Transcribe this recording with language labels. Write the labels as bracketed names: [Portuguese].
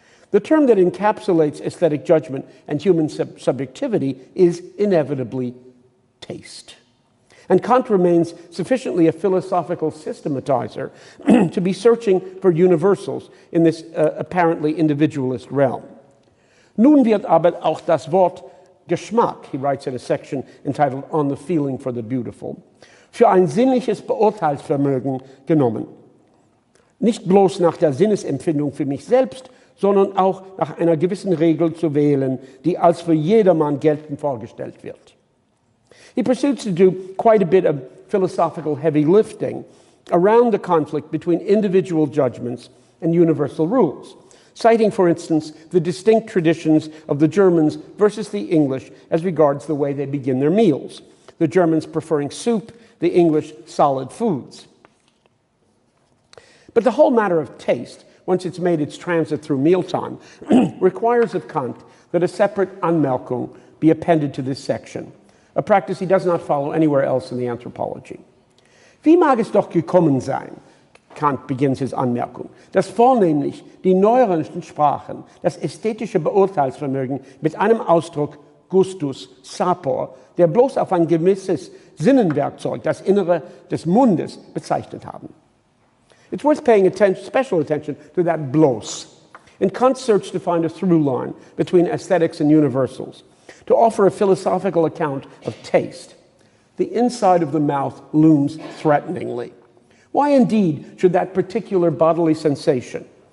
[English] The term that encapsulates aesthetic judgment and human subjectivity is inevitably taste. And Kant remains sufficiently a philosophical systematizer to be searching for universals in this apparently individualist realm. [German] Nun wird aber auch das Wort Geschmack, [English] he writes in a section entitled On the Feeling for the Beautiful, [German] für ein sinnliches Beurteilsvermögen genommen. Nicht bloß nach der Sinnesempfindung für mich selbst, sondern auch nach einer gewissen Regel zu wählen, die als für jedermann geltend vorgestellt wird. [English] He proceeds to do quite a bit of philosophical heavy lifting around the conflict between individual judgments and universal rules, citing, for instance, the distinct traditions of the Germans versus the English as regards the way they begin their meals, the Germans preferring soup, the English solid foods. But the whole matter of taste, once it's made its transit through mealtime, requires of Kant that a separate Anmerkung be appended to this section, a practice he does not follow anywhere else in the Anthropology. [German] Wie mag es doch gekommen sein, [English] Kant begins his Anmerkung, [German] dass vornehmlich die neueren Sprachen das ästhetische Beurteilsvermögen mit einem Ausdruck Gustus, Sapor, der bloß auf ein gewisses Sinnenwerkzeug, das Innere des Mundes, bezeichnet haben. [English] It's worth paying special attention to that bloß, in Kant's search to find a through line between aesthetics and universals, to offer a philosophical account of taste. The inside of the mouth looms threateningly. Why indeed should that particular bodily sensation,